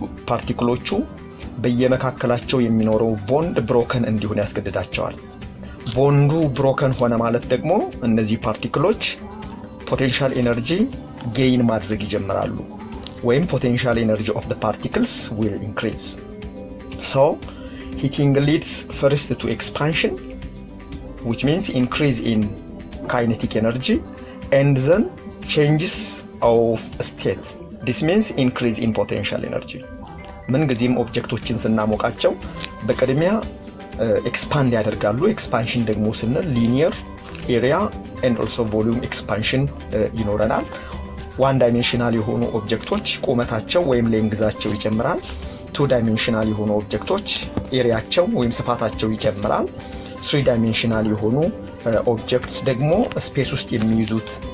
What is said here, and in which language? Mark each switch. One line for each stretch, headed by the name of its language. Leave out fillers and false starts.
Amharic: ፓርቲክሎቹ በየመካከላቸው የሚኖረው ቦንድ ብሮከን እንዲሆን ያስገድዳቸዋል። ቦንዱ ብሮከን ሆነ ማለት ደግሞ እነዚህ ፓርቲክሎች ፖቴንሻል ኤነርጂ ጌይን ማድረግ ይጀምራሉ ወይም ፖቴንሻል ኤነርጂ
English: of the particles will increase. So heating leads first to expansion, which means increase in kinetic energy, and then changes of state. This means increase in potential energy.
Amharic: ምን ጊዜም ኦብጀክቶችን ስናሞቃቸው በቅድሚያ ኤክስፓንድ ያደርጋሉ። ኤክስፓንሽን ደግሞ ስንል ሊኒየር ኤሪያ
English: and also volume expansion
Amharic: ይኖረናል። ዋን ዳይሜንሽናል የሆኑ ኦብጀክቶች ቁመታቸው ወይም ሌንግዛቸው ይጨምራል። ቱ ዳይሜንሽናል የሆኑ ኦብጀክቶች ኤሪያቸው ወይም ስፋታቸው ይጨምራል። ትሪ ዳይሜንሽናል የሆኑ ኦብጀክትስ ደግሞ ስፔስ ውስጥ የሚይዙት